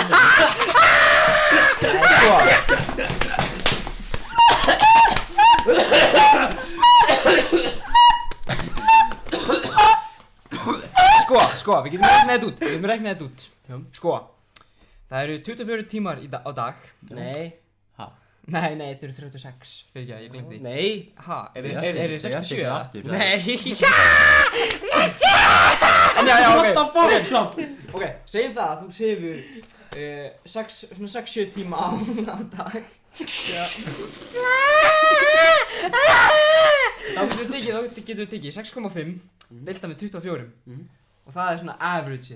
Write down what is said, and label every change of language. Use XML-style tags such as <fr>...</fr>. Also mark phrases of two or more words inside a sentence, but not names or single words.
<is>Sko, við getum reiknað þetta út. Sko, það eru 24 tímar á dag. Nei. Ha? Nei, þetta eru 36. Fyrir ekki, ég glemdi því. Nei. Ha, er 67 eða? Nei. En já, ok.</is> <en>What the fuck,</en> <is>samt? Ok, segjum það að þú sefur svona 6-7 tíma á dag. Já. Þá getur við tekið 6,5 deilt með 24 og það er svona average.</is>